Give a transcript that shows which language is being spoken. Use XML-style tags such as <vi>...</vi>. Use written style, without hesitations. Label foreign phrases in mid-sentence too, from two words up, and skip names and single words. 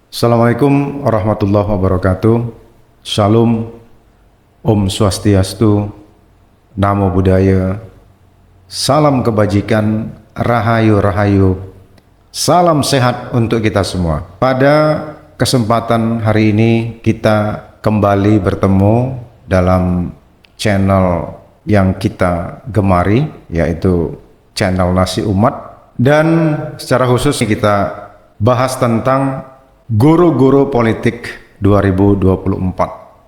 <ar>السلام عليكم ورحمة الله وبركاته.</ar> <id>Shalom,</id> <ban>Om Swastiastu,</ban> <pi>Namo Buddhaya,</pi> <id>salam kebajikan, rahayu rahayu, salam sehat untuk kita semua. Pada kesempatan hari ini kita kembali bertemu dalam channel yang kita gemari, yaitu channel Nasi Umat, dan secara khusus kita bahas tentang Guru-Guru Politik 2024.</id>